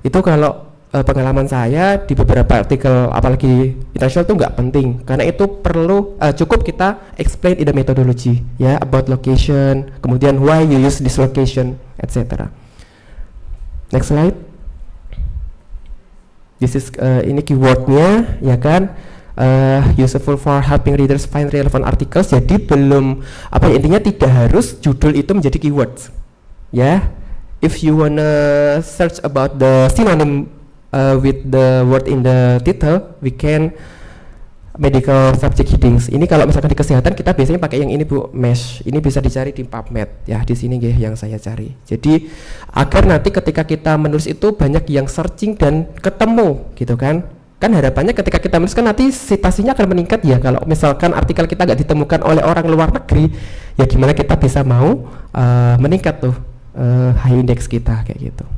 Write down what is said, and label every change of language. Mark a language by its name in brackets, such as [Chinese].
[Indonesian] Itu kalau pengalaman saya di beberapa artikel apalagi internasional itu nggak penting, karena itu perlu cukup kita [English] explain in the methodology [Indonesian] ya, about location, kemudian [English] why you use this location, etc. Next slide. This is [Indonesian] ini keywordnya ya kan, [English] useful for helping readers find relevant articles. [Indonesian] Jadi belum intinya tidak harus judul itu menjadi keywords ya. [English] If you wanna search about the synonym with the word in the title, we can medical subject headings. [Indonesian] Ini kalau misalkan di kesehatan kita biasanya pakai yang ini Bu, mesh. Ini bisa dicari di PubMed ya, di sini yang saya cari. Jadi agar nanti ketika kita menulis itu banyak yang searching dan ketemu gitu kan. Kan harapannya ketika kita menulis kan nanti citasinya akan meningkat ya. Kalau misalkan artikel kita nggak ditemukan oleh orang luar negeri, ya gimana kita bisa mau meningkat tuh high index kita kayak gitu.